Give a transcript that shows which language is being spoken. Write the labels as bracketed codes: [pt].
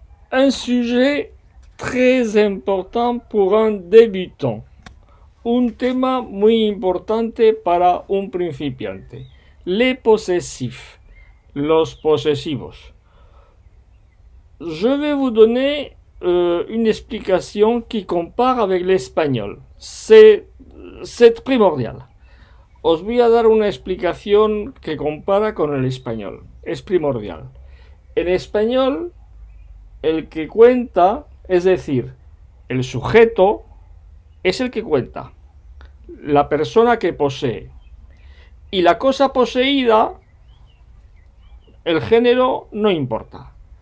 [fr] Un sujet très important pour un débutant. [es] Un tema muy importante para un principiante. [fr] Les possessifs. [es] Los posesivos. [fr] Je vais vous donner une explication qui compare avec l'espagnol. C'est primordial. [es] Os voy a dar una explicación que compara con el español. Es primordial. En español, el que cuenta, es decir, el sujeto, es el que cuenta. La persona que posee. Y la cosa poseída, el género no importa.